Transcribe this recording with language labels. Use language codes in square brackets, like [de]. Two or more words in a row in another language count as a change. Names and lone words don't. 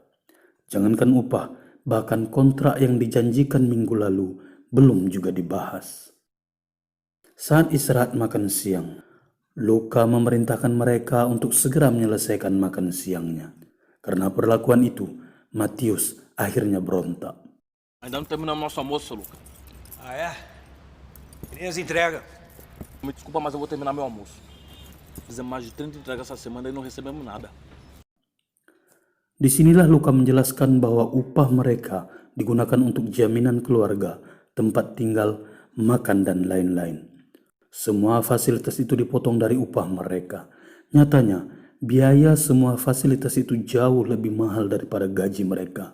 [id] Jangankan upah, bahkan kontrak yang dijanjikan minggu lalu belum juga dibahas. Saat istirahat makan siang, Luca memerintahkan mereka untuk segera menyelesaikan makan siangnya. Karena perlakuan itu, Matius akhirnya berontak. [pt] Ainda não terminamos nosso almoço, seu Luca. Ah, é? E as entregas? Me desculpa, mas eu vou terminar meu almoço. Fizemos mais de 30 entregas essa semana e não recebemos nada. [id] Disinilah Luca menjelaskan bahwa upah mereka digunakan untuk jaminan keluarga, tempat tinggal, makan, dan lain-lain. Semua fasilitas itu dipotong dari upah mereka. Nyatanya, biaya semua fasilitas itu jauh lebih mahal daripada gaji mereka.